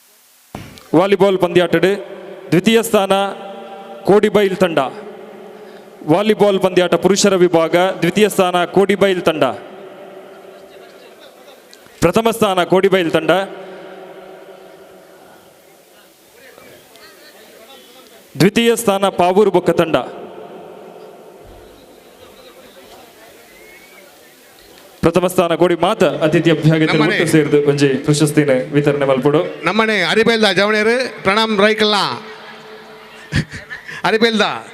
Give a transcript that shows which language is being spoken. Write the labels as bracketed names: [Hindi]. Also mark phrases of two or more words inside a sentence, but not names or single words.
[Tulu] ವಾಲಿಬಾಲ್ ಪಂದ್ಯಾಟದ ದ್ವಿತೀಯ ಸ್ಥಾನ ಕೋಡಿಬೈಲ್ ತಂಡ. ವಾಲಿಬಾಲ್ ಪಂದ್ಯಾಟ ಪುರುಷರ ವಿಭಾಗ ದ್ವಿತೀಯ ಸ್ಥಾನ ಕೋಡಿಬೈಲ್ ತಂಡ, ಪ್ರಥಮ ಸ್ಥಾನ ಕೋಡಿಬೈಲ್ ತಂಡ, ದ್ವಿತೀಯ ಸ್ಥಾನ ಪಾವೂರು ಬೊಕ್ಕ ತಂಡ. ಪ್ರಥಮ ಸ್ಥಾನ ಕೋಡಿ ಮಾತ ಅತಿಥಿ ಅಭ್ಯಾಗತಿ ಸೇರಿದು ಒಂಜಿ ಪ್ರಶಸ್ತಿನ ವಿತರಣೆ ಮಲ್ಪಡು. ನಮ್ಮನೆ ಅರಿಬೇಲ್ದ ಜವಣೇರು ಪ್ರಣಾಮ್ ರೈಕಲ್ಲ ಅರಿಬೇಲ್ದ